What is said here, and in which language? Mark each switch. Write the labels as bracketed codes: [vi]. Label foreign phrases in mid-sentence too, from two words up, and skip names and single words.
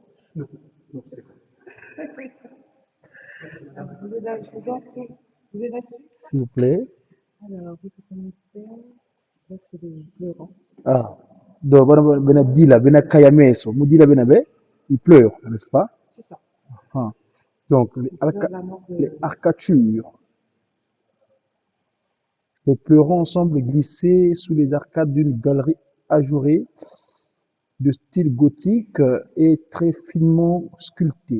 [fr] Non, non, c'est vrai. Alors, vous voulez la, je vous en prie. Vous voulez la suite? S'il vous plaît. Alors, vous êtes en Angleterre. Là, c'est les pleurants. Ah, donc, [lua] bena dila, bena kayameso, mudila bena be, [fr] il pleure, n'est-ce pas? C'est ça. Ah. Donc, Il pleure la mort les de. arcatures. Les pleurons semblent glisser sous les arcades d'une galerie ajourée de style gothique et très finement sculptée.